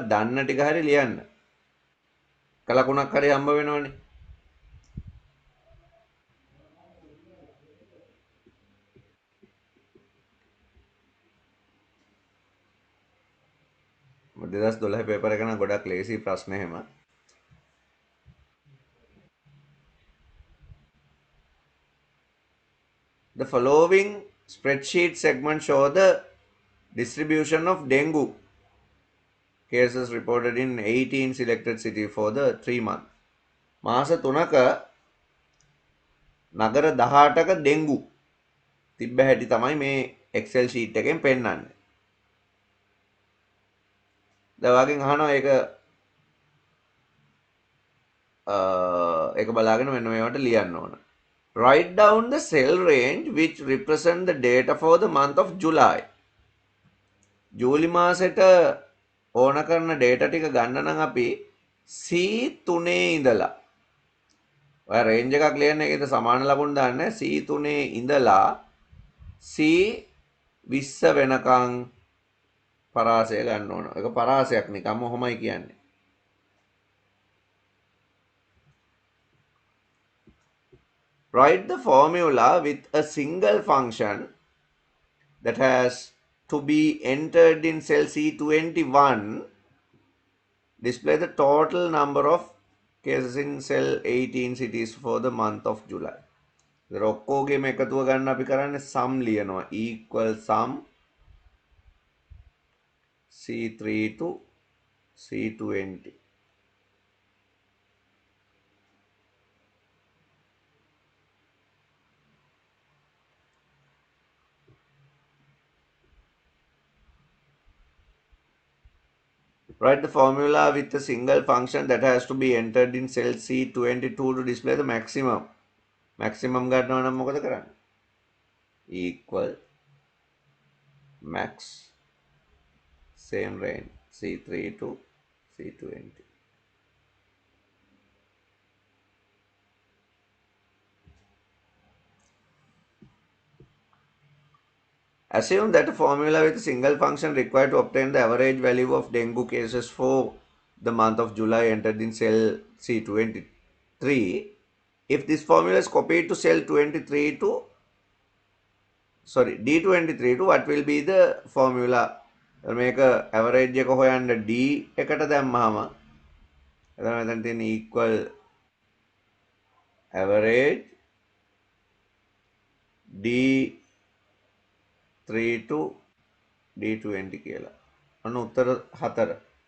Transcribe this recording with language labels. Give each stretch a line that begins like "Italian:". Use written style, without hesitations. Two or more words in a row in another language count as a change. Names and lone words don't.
Sinhala: දන්න ටික හරි ලියන්න. එක ලකුණක් හරි හම්බ වෙනවනේ. මොකද 2012 පේපර් එක නම් ගොඩක් ලේසි ප්‍රශ්න එහෙම.
English: The following spreadsheet segment show the distribution of dengue cases reported in 18 selected cities for the 3 months.
Sinhala: මාස 3ක නගර 18ක ඩෙන්ගු තිබ්බ හැටි තමයි මේ Excel sheet එකෙන් පෙන්නන්නේ. දැන් ඔයගෙන් අහනවා ඒක බලාගෙන මෙන්න මේවට ලියන්න ඕන.
English: Write down the cell range which represent the data for the month of July.
Sinhala: ජූලි මාසෙට ඕන කරන ඩේටා ටික ගන්න නම් අපි C3 ඉඳලා ඔය රේන්ජ් එකක් ලියන්න ඒකද සමාන ලකුණු දාන්න C3 ඉඳලා C20 වෙනකන් පරාසය ගන්න ඕන. ඒක පරාසයක් නිකම්ම ඔහොමයි කියන්නේ.
English: Write the formula with a single function that has to be entered in cell C21. Display the total number of cases in cell 18 cities for the month of July.
Sinhala: ඔක්කොගේම එකතුව ගන්න අපි කරන්නේ sum ලියනවා
English: equal sum C3 to C20. Write the formula with a single function that has to be entered in cell C22 to display the maximum.
Sinhala: Maximum ගන්නවා නම් මොකද කරන්නේ?
English: Equal max same range C3 to C20. Assume that a formula with a single function required to obtain the average value of dengue cases for the month of July entered in cell C23. If this formula is copied to cell 23 to D23 to what will be the formula?
Sinhala: මේක average එක හොයන්න D එකට දැම්මහම එතන මෙතන තියෙන
English: equal average D3 to D20
Sinhala: කියලා. අන්න උත්තර 4.